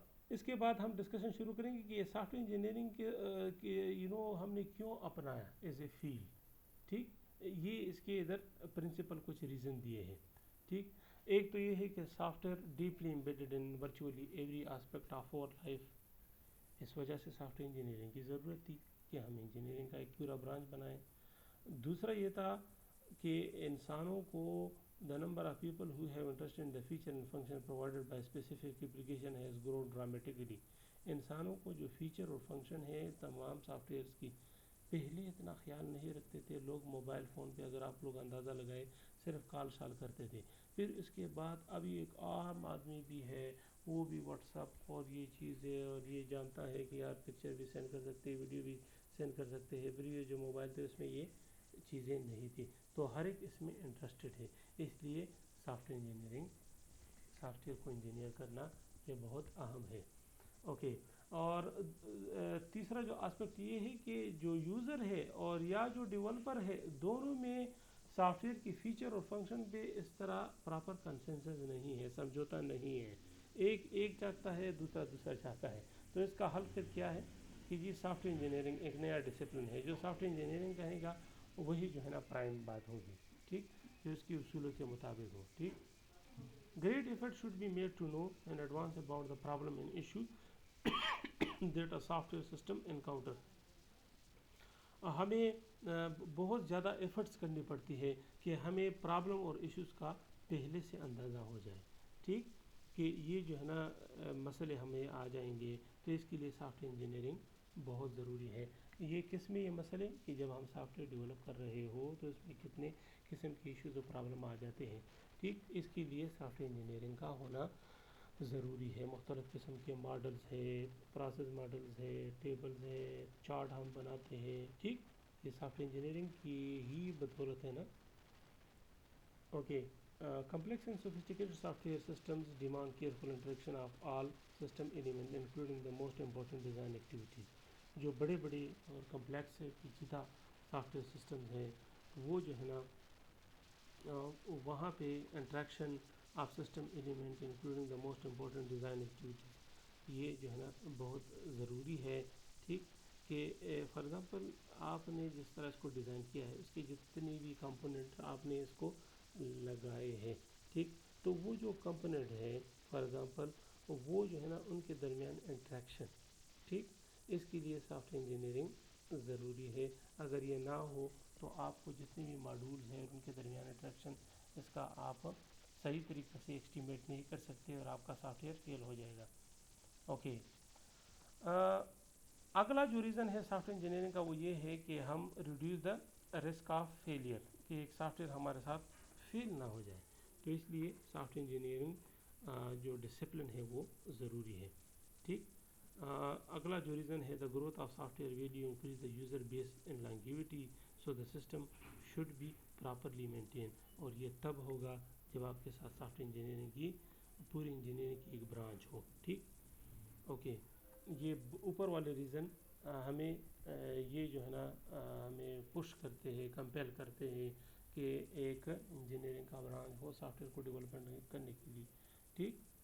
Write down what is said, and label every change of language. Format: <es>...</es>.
<ur>اس کے بعد ہم ڈسکشن شروع کریں گے کہ یہ سافٹ ویئر انجینئرنگ کے ہم نے کیوں اپنایا</ur> <en>As a field.</en> <ur>ٹھیک. یہ اس کے ادھر پرنسپل کچھ ریزن دیے ہیں. ٹھیک. ایک تو یہ ہے کہ</ur> <en>Software deeply embedded in virtually every aspect of our life.</en> <ur>اس وجہ سے سافٹ ویئر انجینئرنگ کی ضرورت تھی کہ ہم انجینئرنگ کا ایک پورا برانچ بنائیں. دوسرا یہ تھا کہ انسانوں کو</ur> <en>the number of people who have interest in the feature and function provided by specific application has grown dramatically.</en> <ur>انسانوں کو جو فیچر اور فنکشن ہے تمام سافٹ ویئرس کی پہلے اتنا خیال نہیں رکھتے تھے لوگ. موبائل فون پہ اگر آپ لوگ اندازہ لگائے صرف کال شال کرتے تھے. پھر اس کے بعد ابھی ایک عام آدمی بھی ہے وہ بھی واٹس اپ اور یہ چیز ہے اور یہ جانتا ہے کہ یار پکچر بھی سینڈ کر سکتے ویڈیو بھی سینڈ کر سکتے ہیں. پریویس جو موبائل تھے اس میں یہ چیزیں نہیں تھی. تو ہر ایک اس میں انٹرسٹڈ ہے. اس لیے soft ware engineering, soft where کو انجینئر کرنا یہ بہت اہم ہے. اوکے. اور تیسرا جو آسپیکٹ یہ ہے کہ جو یوزر ہے اور یا جو ڈیولپر ہے دونوں میں سافٹ ویئر کی فیچر اور فنکشن پہ اس طرح پراپر کنسنسس نہیں ہے، سمجھوتا نہیں ہے. ایک چاہتا ہے، دوسرا چاہتا ہے. تو اس کا حل پھر کیا ہے کہ جی سافٹ ویئر انجینئرنگ ایک نیا ڈسپلن ہے. جو سافٹ ویئر انجینئرنگ کہے گا وہی جو ہے نا پرائم بات ہوگی، ٹھیک، جو اس کی اصولوں کے مطابق ہو. ٹھیک.</ur> <en>Great effort should be made to know in advance about the problem and issue that a software system encounters.</en> <ur>ہمیں بہت زیادہ ایفرٹس کرنی پڑتی ہے کہ ہمیں پرابلم اور ایشوز کا پہلے سے اندازہ ہو جائے. ٹھیک، کہ یہ جو ہے نا مسئلے ہمیں آ جائیں گے، تو اس کے لیے سافٹ ویئر انجینئرنگ بہت ضروری ہے. یہ کس میں یہ مسئلے کہ جب ہم سافٹ ویئر ڈیولپ کر رہے ہو تو اس میں کتنے قسم کے ایشوز اور پرابلم آ جاتے ہیں. ٹھیک، اس کے لیے سافٹ ویئر انجینئرنگ کا ہونا ضروری ہے. مختلف قسم کے ماڈلز ہے، پروسیس ماڈلز ہے، ٹیبلز ہے، چارٹ ہم بناتے ہیں. ٹھیک، یہ سافٹ ویئر انجینئرنگ کی ہی بدولت ہے نا. Okay.</ur> <en>Complex and sophisticated software systems demand careful interaction of all system elements including the most important design activities.</en> <ur>جو بڑے اور کمپلیکس پیچیدہ سافٹ ویئر سسٹمز ہیں وہ جو ہے نا وہاں پہ</ur> <en>interaction of system element including the most important design activities</en> <ur>یہ جو ہے نا بہت ضروری ہے. ٹھیک، کہ فار ایگزامپل آپ نے جس طرح اس کو ڈیزائن کیا ہے اس کے جتنے بھی کمپوننٹ آپ نے اس کو لگائے ہیں. ٹھیک، تو وہ جو کمپوننٹ ہے فار ایگزامپل وہ جو ہے نا ان کے درمیان انٹریکشن، ٹھیک، اس کے لیے سافٹ ویئر انجینئرنگ ضروری ہے. اگر یہ نہ ہو تو آپ کو جتنے بھی ماڈولز ہیں ان کے درمیان انٹریکشن اس کا آپ صحیح طریقے سے ایسٹیمیٹ نہیں کر سکتے اور آپ کا سافٹ ویئر فیل ہو جائے گا. اوکے. اگلا جو ریزن ہے سافٹ ویئر انجینئرنگ کا وہ یہ ہے کہ ہم</ur> <en>reduce the risk of failure,</en> <ur>کہ ایک سافٹ ویئر ہمارے ساتھ فیل نہ ہو جائے. تو اس لیے سافٹ ویئر انجینئرنگ جو ڈسپلن ہے وہ ضروری ہے. ٹھیک. اگلا جو ریزن ہے</ur> <en>The growth of software value increase the user base in longevity so the system should be properly maintain.</en> <ur>اور یہ تب ہوگا جب آپ کے ساتھ سافٹ ویئر انجینئرنگ کی پوری انجینئرنگ کی ایک برانچ ہو. ٹھیک. اوکے. یہ اوپر والے ریزن ہمیں یہ جو ہے نا ہمیں پش کرتے ہیں، کمپیل کرتے ہیں کہ ایک انجینئرنگ کا برانچ ہو سافٹ ویئر کو ڈیولپمنٹ کرنے کے لیے. ٹھیک.</ur>